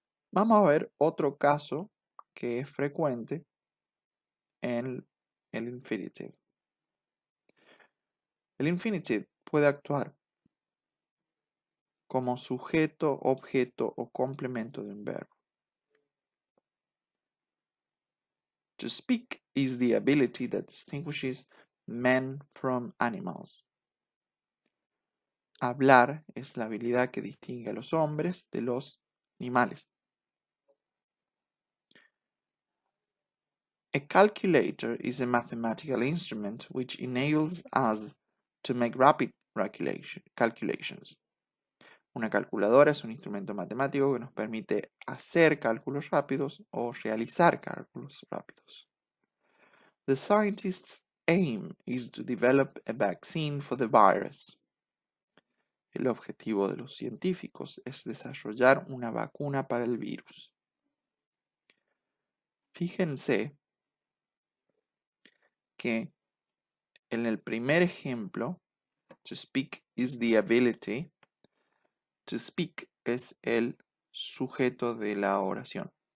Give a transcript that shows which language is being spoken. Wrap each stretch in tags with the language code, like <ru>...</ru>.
<es>Vamos a ver otro caso que es frecuente en el infinitive. El infinitive puede actuar como sujeto, objeto o complemento de un verbo.</es> <en>To speak is the ability that distinguishes men from animals.</en> <es>hablar es la habilidad que distingue a los hombres de los animales.</es> <en>A calculator is a mathematical instrument which enables us to make rapid calculations.</en> <es>Una calculadora es un instrumento matemático que nos permite hacer cálculos rápidos o realizar cálculos rápidos.</es> <en>The scientists' aim is to develop a vaccine for the virus.</en> <es>El objetivo de los científicos es desarrollar una vacuna para el virus. Fíjense que en el primer ejemplo,</es> <en>to speak is the ability, to speak</en> <es>es el sujeto de la oración.</es>